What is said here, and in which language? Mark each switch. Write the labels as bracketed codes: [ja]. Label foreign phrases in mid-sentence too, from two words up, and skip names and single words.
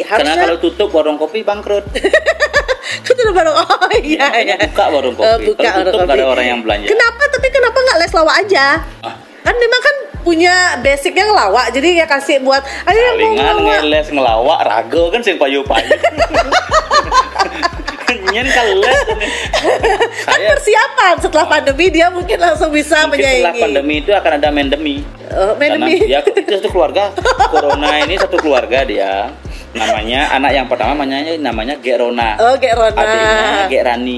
[id] Karena kalau tutup warung kopi bangkrut. Kita baru iya. Buka warung kopi. Buka Kalau tutup nggak ada orang yang belanja. Kenapa nggak les lawak aja? Kan memang kan punya basicnya ngelawak, jadi ya kasih buat ayo yang mau Palingan ngelawak. [ban] ngeles ngelawak rago kan sing payu-payu. Nyen keles. [id] Kan persiapan setelah pandemi dia mungkin langsung bisa Mungkin menyaingi. setelah pandemi itu akan ada mendemi. Mendemi. Karena dia itu satu keluarga. Corona ini satu keluarga dia. Namanya anak yang pertama namanya Gerona. Oh, Gerona. Adiknya Gerani.